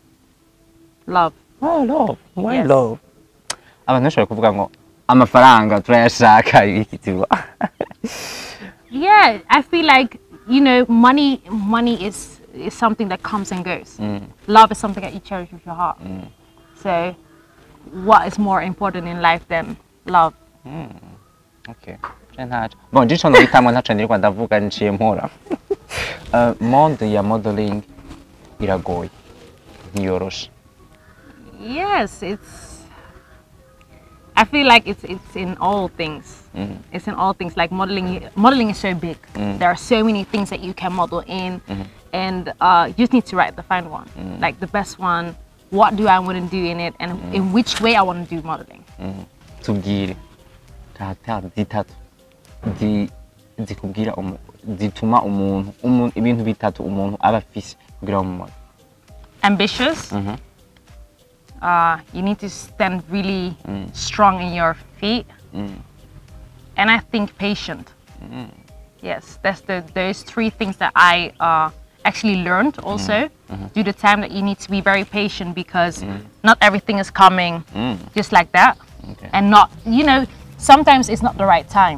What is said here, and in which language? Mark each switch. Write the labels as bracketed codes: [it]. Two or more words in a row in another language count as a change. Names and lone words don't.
[en] Love. Oh, love. Why Yes. love? [rn] Abantu bashobora kuvuga ngo amafaranga turayashaka ikitirwa. [en] Yeah, I feel like, you know, money is something that comes and goes. Love is something that you cherish with your heart. So what is more important in life than love? Okay. [rn] Bon, ndicho nohitamwo ntaco ndirwa ndavuga nciye mpora. Monde ya modeling iragoye. Ntiyoroshe. [en] Yes, I feel like it's in all things. It's in all things. Like modeling is so big. There are so many things that you can model in, and you just need to find one, like the best one. What do I want to do in it, and in which way I want to do modeling. [rn] Tubwire caractère zitatu zikubwira zituma umuntu ibintu bitatu umuntu aba afise kugira mu model. [en] Ambitious. You need to stand really strong in your feet, and I think patient. Yes, that's those three things that I actually learned also due to time, that you need to be very patient because not everything is coming just like that, and not, you know, sometimes it's not the right time.